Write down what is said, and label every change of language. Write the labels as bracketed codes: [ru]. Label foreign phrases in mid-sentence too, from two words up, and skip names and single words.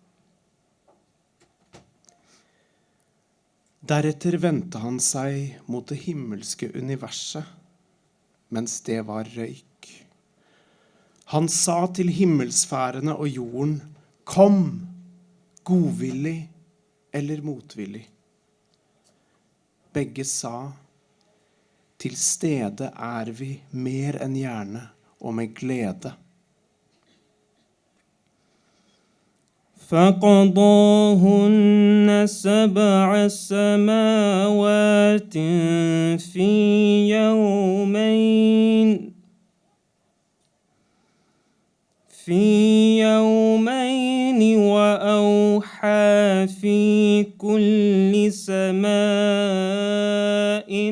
[no] Deretter vendte han seg mot det himmelske universet, mens det var røyk. Han sa til himmelsfærene og jorden, kom, godvillig eller motvillig. Begge sa, til stede er vi mer enn gjerne og med glede. [ar] فقضاهن 7 سماوات في يومين وأوحى في كل سماء